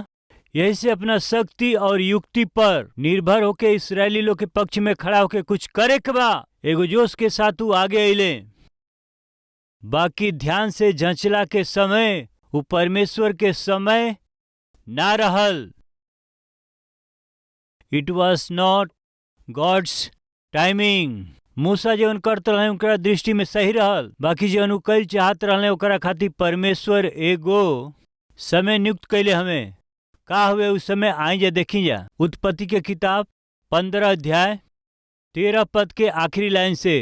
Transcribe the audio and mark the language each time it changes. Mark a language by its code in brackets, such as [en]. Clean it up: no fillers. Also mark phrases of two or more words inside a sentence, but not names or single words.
[bho] यही से अपना शक्ति और युक्ति पर निर्भर होके इस्राएली लोग के पक्ष में खड़ा होके कुछ करे के बा एगो जोश के साथ वो आगे अइले। बाकी ध्यान से जंचला के समय वो परमेश्वर के समय ना रहल। [en] it was not God's timing. [bho] मूसा जौन करत रहे उनकरा दृष्टि में सही रहल, बाकी जौन उ कईल चाहत रहे ओकरा खातिर परमेश्वर एगो समय नियुक्त कैले। हमें का हुए उस समय आई जा देखी जा। उत्पत्ति के किताब 15 अध्याय 13 पद के आखिरी लाइन से।